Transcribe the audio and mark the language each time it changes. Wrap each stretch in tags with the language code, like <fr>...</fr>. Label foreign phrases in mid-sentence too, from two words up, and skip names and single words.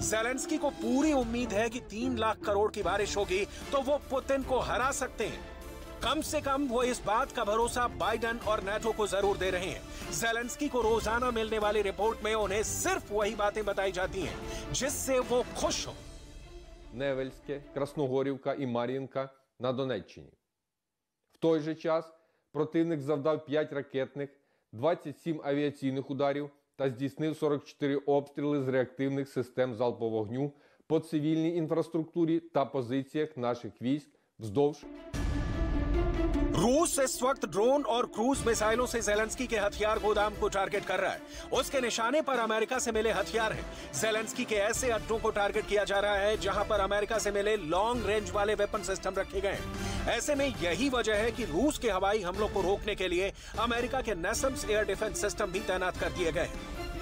<hi>ज़ेलेंस्की को पूरी उम्मीद है कि 3 लाख करोड़ की बारिश होगी तो वो पुतिन को हरा सकते हैं। कम से कम वो इस बात का भरोसा बाइडेन और नाटो को जरूर दे रहे हैं। ज़ेलेंस्की को रोजाना मिलने वाली रिपोर्ट में उन्हें सिर्फ वही बातें बताई जाती हैं जिससे वो खुश हो।</hi> <uk>Невельське, Красногорівка і Мар'їнка на Донеччині. В той же час противник завдав 5 ракетних, 27 авіаційних ударів та здійснив 44 обстріли з реактивних систем залпового вогню по цивільній інфраструктурі та позиціях наших військ вздовж.</uk> <hi>रूस इस वक्त ड्रोन और</hi> <en>cruise missiles</en> <hi>से ज़ेलेंस्की के हथियार गोदाम को टारगेट कर रहा है। उसके निशाने पर अमेरिका से मिले हथियार हैं। ज़ेलेंस्की के ऐसे अड्डों को टारगेट किया जा रहा है जहां पर अमेरिका से मिले</hi> <en>long range</en> <hi>वाले</hi> <en>weapon system</en> <hi>रखे गए हैं। ऐसे में यही वजह है कि रूस के हवाई हमलों को रोकने के लिए अमेरिका के नेसम्स</hi> <en>air defense system</en> <hi>भी तैनात कर दिए गए हैं।</hi>